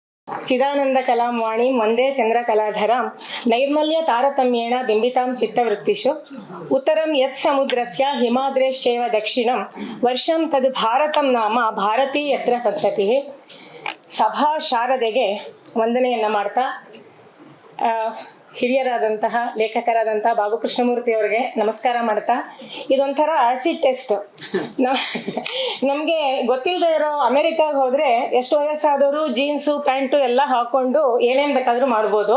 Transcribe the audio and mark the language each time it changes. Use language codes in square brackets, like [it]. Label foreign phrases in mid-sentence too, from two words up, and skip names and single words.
[sa] ಚಿದಾನಂದ ಕಲಾವಾಣಿ ವಂದೇ ಚಂದ್ರಕಲಾಧರಾಂ ನೈರ್ಮಲ್ಯ ತಾರತಮ್ಯೇಣ ಬಿಂಬಿತಾಂ ಚಿತ್ತವೃತ್ತಿಷು ಉತ್ತರಂ ಯತ್ ಸಮುದ್ರಸ್ಯ ಹಿಮಾದ್ರೇಶ್ಚೈವ ದಕ್ಷಿಣಂ ವರ್ಷಂ ತದ್ ಭಾರತಂ ನಾಮ ಭಾರತೀ ಯತ್ರ ಸಂತತಿ. [kn] ಸಭಾ ಶಾರದೆಗೆ ವಂದನೆಯನ್ನು ಮಾಡ್ತಾ ಹಿರಿಯರಾದಂತಹ ಲೇಖಕರಾದಂತಹ ಬಾಬು ಕೃಷ್ಣಮೂರ್ತಿ ಅವರಿಗೆ ನಮಸ್ಕಾರ ಮಾಡ್ತಾ, ಇದೊಂಥರ [en] acid test. [kn] ನಮಗೆ ಗೊತ್ತಿಲ್ಲದೆ ಇರೋ ಅಮೆರಿಕಾಗೆ ಹೋದರೆ ಎಷ್ಟು ವಯಸ್ಸಾದವರು [en] jeans pant [kn] ಎಲ್ಲ ಹಾಕ್ಕೊಂಡು ಏನೇನು ಬೇಕಾದರೂ ಮಾಡ್ಬೋದು.